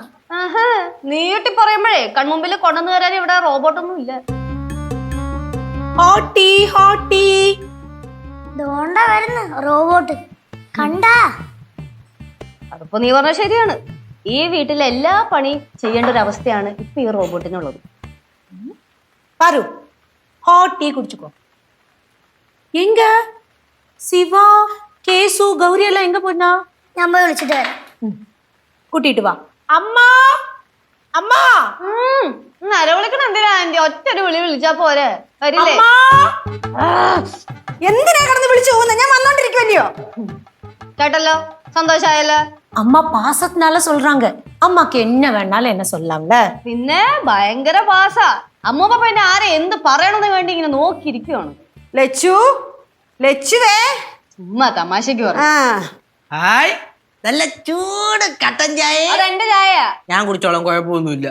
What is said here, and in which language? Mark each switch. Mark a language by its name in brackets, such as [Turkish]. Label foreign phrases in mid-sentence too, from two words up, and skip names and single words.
[Malayalam] നീട്ടി പറയുമ്പോഴേ കൺമുമ്പിൽ കൊണ്ടുവന്നു തരാൻ ഇവിടെ റോബോട്ടൊന്നും ഇല്ല. [English] hot tea hot tea [Malayalam] ഇതുകൊണ്ടാ വരുന്നു റോബോട്ട്. കണ്ടാ അതിപ്പോ നീ പറഞ്ഞ ശരിയാണ്. ഈ വീട്ടിലെ എല്ലാ പണിയും ചെയ്യേണ്ട ഒരു അവസ്ഥയാണ് ഇപ്പൊ ഈ റോബോട്ടിനുള്ളത്. [Tamil] பாரு [English] hot tea [Tamil] குடிச்சுக்கோ. எங்க சிவா கேசு கௌரி எல்லாம் எங்க போனா? [Malayalam] ഞാൻ പോയി വിളിച്ചിട്ട് വരാം. [Tamil] கூட்டிட்டு வா. அம்மா அம்மா [Malayalam] നരവിളിക്കണ എന്തിനാ ആന്റി? ഒറ്റൊരു വിളി വിളിച്ചാ പോരെ, വരില്ലേ? എന്തിനാ കിടന്ന് വിളിച്ചു പോകുന്നത്? ഞാൻ വന്നോണ്ടിരിക്കുവല്ലയോ. കേട്ടല്ലോ, സന്തോഷായല്ലോ. [Tamil] அம்மா பாசத்தினால சொல்றாங்க. அம்மாக்கு என்ன வேணாலும் என்ன சொல்லலாம்ல. [Malayalam] പിന്നെ ഭയങ്കര പാസാ. അമ്മൂപ്പ പിന്നെ ആരെ എന്ത് പറയണമെന്ന് വേണ്ടി ഇങ്ങനെ നോക്കിയിരിക്കുവാണ്. ലച്ചു, ലച്ചുവേ. ചുമ്മാ തമാശക്ക് പറഞ്ഞു. ആ ഹായ്, നല്ല ചൂട് കട്ടൻ ചായ. അതെന്റെ ചായ. ഞാൻ കുടിച്ചോളാം, കുഴപ്പമൊന്നുമില്ല.